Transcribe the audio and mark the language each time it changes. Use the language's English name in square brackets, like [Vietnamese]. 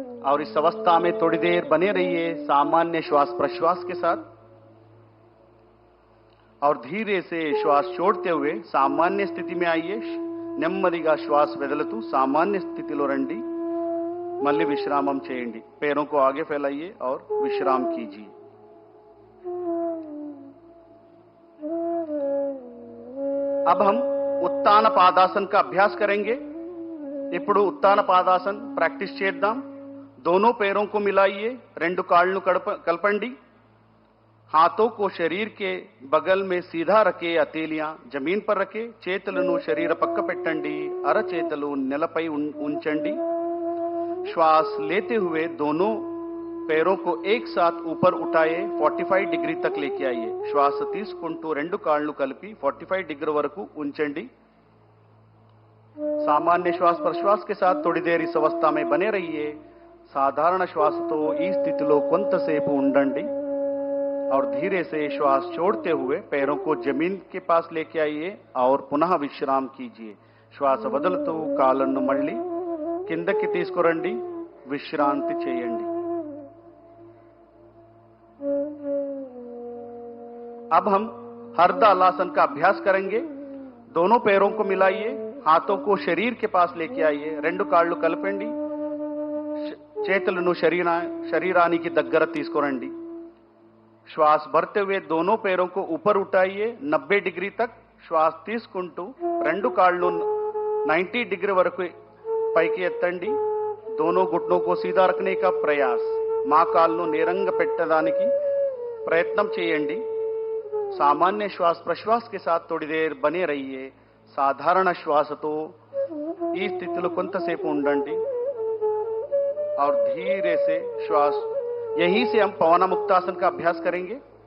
[Hindi] और इस अवस्था में थोड़ी देर बने रहिए सामान्य श्वास प्रश्वास के साथ. और धीरे से श्वास छोड़ते हुए सामान्य स्थिति में आइए. [Telugu] నెమ్మదిగా శ్వాస వదులుతూ సామాన్య స్థితిలో రండి. మళ్ళీ విశ్రామం చేయండి. [Hindi] पैरों को आगे फैलाइए और विश्राम कीजिए. अब हम उत्तान पादासन का अभ्यास करेंगे. [Telugu] ఇప్పుడు ఉత్తాన పాదాసన్ ప్రాక్టీస్ చేద్దాం. [Hindi] दोनों पैरों को मिलाइए. [Telugu] రెండు కాళ్ళను కలపండి. [Hindi] हाथों को शरीर के बगल में सीधा रखे. हथेलियां जमीन पर रखे. [Telugu] చేతులను శరీర పక్క పెట్టండి. అరచేతులు నేలపై ఉంచండి. [Hindi] श्वास लेते हुए दोनों पैरों को एक साथ ऊपर उठाए. 45 डिग्री तक लेके आइए. [Telugu] श्वास తీసుకుంటూ రెండు కాళ్ళు కలిపి 45 डिग्री వరకు ఉంచండి. [Hindi] सामान्य श्वास प्रश्वास के साथ थोड़ी देर इस अवस्था में बने रहिए. [Telugu] साधारण श्वासతో ఈ స్థితిలో కొంతసేపు ఉండండి. [Hindi] और धीरे से श्वास छोड़ते हुए पैरों को जमीन के पास लेके आइए और पुनः विश्राम कीजिए. [Telugu] श्वास వదులుతూ కాళ్ళను మళ్ళీ కిందకి తీసుకురండి. విశ్రాంతి చేయండి. [Hindi] अब हम हरदलासन का अभ्यास करेंगे. दोनों पैरों को मिलाइए. हाथों को शरीर के पास लेके आइए. [Telugu] రెండు కాళ్ళు కలపండి. చేతులను శరీరానికి దగ్గర తీసుకురండి. [Hindi] श्वास भरते हुए दोनों पैरों को ऊपर उठाइए. 90 डिग्री तक [Telugu] श्वास తీసుకుంటూ రెండు కాళ్ళు 90 डिग्री వరకు పైకి ఎత్తండి. [Hindi] दोनों घुटनों को सीधा रखने का प्रयास. [Telugu] మోకాళ్ళను నేరంగా పెట్టడానికి ప్రయత్నం చేయండి. [Hindi] सामान्य श्वास प्रश्वास के साथ थोड़ी देर बने रहिए [Telugu] సాధారణ శ్వాసతో ఈ స్థితిలో కొంతసేపు ఉండండి [Hindi] और धीरे से श्वास यहीं से हम पवन मुक्तासन का अभ्यास करेंगे